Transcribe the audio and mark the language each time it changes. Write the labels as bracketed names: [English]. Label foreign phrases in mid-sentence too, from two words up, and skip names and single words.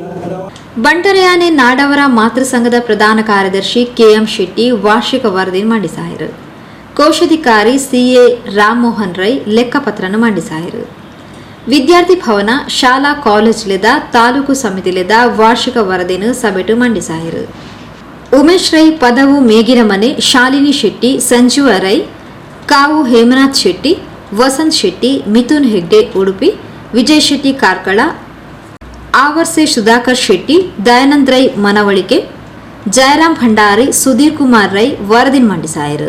[Tulu] ಬಂಟರೆಯಾನೆ ನಾಡವರ ಮಾತೃ ಸಂಘದ ಪ್ರಧಾನ ಕಾರ್ಯದರ್ಶಿ ಕೆಎಂ ಶೆಟ್ಟಿ ವಾರ್ಷಿಕ ವರದಿ ಮಂಡಿಸಾಯಿರು. ಕೋಶಾಧಿಕಾರಿ ಸಿಎ ರಾಮಮೋಹನ್ ರೈ ಲೆಕ್ಕಪತ್ರನ ಮಂಡಿಸಾಯಿರು. ವಿದ್ಯಾರ್ಥಿ ಭವನ ಶಾಲಾ ಕಾಲೇಜ್ಲೆದ ತಾಲೂಕು ಸಮಿತಿಲೆದ ವಾರ್ಷಿಕ ವರದಿಯನ್ನು ಸಭೆಟು ಮಂಡಿಸಾಯಿರು. ಉಮೇಶ್ ರೈ ಪದವು ಮೇಗಿನ ಮನೆ, ಶಾಲಿನಿ ಶೆಟ್ಟಿ, ಸಂಜೀವ ರೈ, ಕಾವು ಹೇಮನಾಥ್ ಶೆಟ್ಟಿ, ವಸಂತ್ ಶೆಟ್ಟಿ, ಮಿಥುನ್ ಹೆಗ್ಡೆ ಉಡುಪಿ, ವಿಜಯ್ ಶೆಟ್ಟಿ ಕಾರ್ಕಳ, ಆವರ್ಸೆ ಸುಧಾಕರ್ ಶೆಟ್ಟಿ, ದಯಾನಂದ್ ರೈ ಮನವಳಿಕೆ, ಜಯರಾಮ್ ಭಂಡಾರಿ, ಸುಧೀರ್ ಕುಮಾರ್ ರೈ ವರದಿ ಮಂಡಿಸಾಯಿರು.